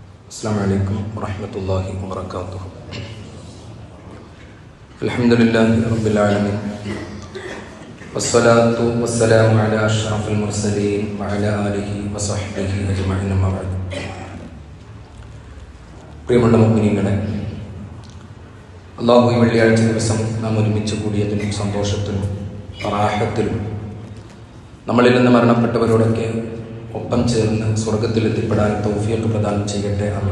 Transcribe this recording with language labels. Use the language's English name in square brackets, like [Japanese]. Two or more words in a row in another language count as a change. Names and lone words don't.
[Arabic] السلام عليكم ورحمة الله وبركاته. الحمد لله رب العالمين والصلاة والسلام على أشرف المرسلين وعلى آله وصحبه أجمعين أما بعد. [Malayalam] പ്രിയമുള്ള മുഅ്മിനീങ്ങളെ, അല്ലാഹു ഈ വെള്ളിയാഴ്ച ദിവസം നാം ഒരുമിച്ച് കൂടിയതിനും സന്തോഷത്തിനും റാഹത്തിലും നമ്മളിൽ നിന്ന് മരണപ്പെട്ടവരോടൊക്കെ ഒപ്പം ചേർന്ന് സ്വർഗത്തിലെത്തിപ്പെടാൻ തൗഫീഖ് പ്രദാനം ചെയ്യട്ടെ.